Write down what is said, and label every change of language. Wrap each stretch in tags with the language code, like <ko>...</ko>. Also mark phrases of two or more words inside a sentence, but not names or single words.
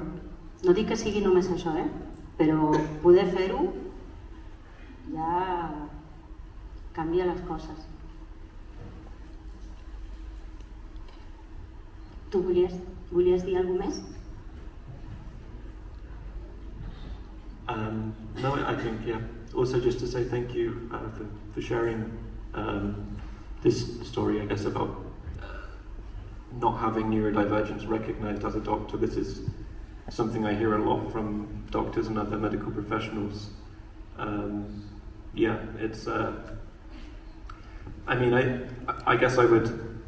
<ca>No dic que sigui només això, però poder fer-ho ja canvia les coses. Tu volies dir alguna cosa més?</ca> <en>No, I think, yeah. Also, just to say thank you for sharing this story, I guess, about not having neurodivergence recognized as a doctor. This is something I hear a lot from doctors and other medical professionals. Yeah, it's. I mean, I guess I would.</en>